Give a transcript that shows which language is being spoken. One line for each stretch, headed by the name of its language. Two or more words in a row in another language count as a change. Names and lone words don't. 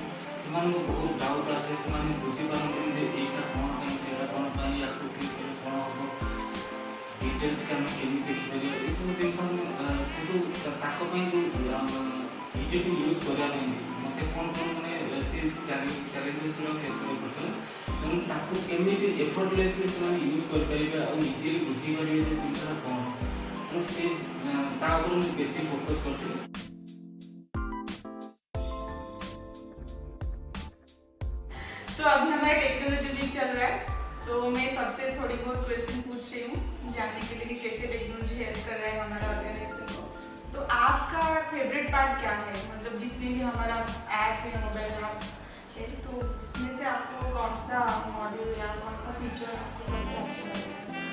Odia: ସେମାନଙ୍କୁ ବହୁତ ଡାଉଟ୍ ଆସେ, ସେମାନେ ବୁଝିପାରନ୍ତିନି ଯେ ଏଇଟା କ'ଣ ପାଇଁ ସେଇଟା କ'ଣ ପାଇଁ ୟାକୁ କ୍ଲିକ୍ କଲେ କ'ଣ ହେବ, ଡିଟେଲ୍ସକି ଆମେ କେମିତି ଦେଖିପାରିବା, ଏସବୁ ଜିନିଷ ସେସବୁ ତାଙ୍କ ପାଇଁ ଯେଉଁ ନିଜକୁ ୟୁଜ୍ କରିବା ପାଇଁ ମୋତେ କ'ଣ ମାନେ ସେ ଚ୍ୟାଲେଞ୍ଜେସ୍ର ଫେସ୍ କରିବାକୁ ପଡ଼ିଥିଲା. ତେଣୁ ତାକୁ କେମିତି ଏଫର୍ଟଲେସ୍ଲି ସେମାନେ ୟୁଜ୍ କରିପାରିବେ ଆଉ ଇଜିଲି ବୁଝିପାରିବେ ଯେ ଜିନିଷଟା କ'ଣ, ତେଣୁ ସେ ତା ଉପରେ ମୁଁ ବେଶୀ ଫୋକସ୍ କରିଥିଲି.
Hindi: तो अभी हमारा
English: technology week
Hindi: चल रहा है तो मैं सबसे थोड़ी बहुत क्वेश्चन पूछ रही हूँ जानने के लिए कि कैसे
English: technology help
Hindi: कर रहा है हमारा ऑर्गेनाइजेशन को. तो आपका
English: favorite part
Hindi: क्या है मतलब जितने भी हमारा ऐप है
English: mobile app
Hindi: है तो उसमें से आपको कौन सा मॉड्यूल या कौन सा फीचर आपको सबसे अच्छा लगता है?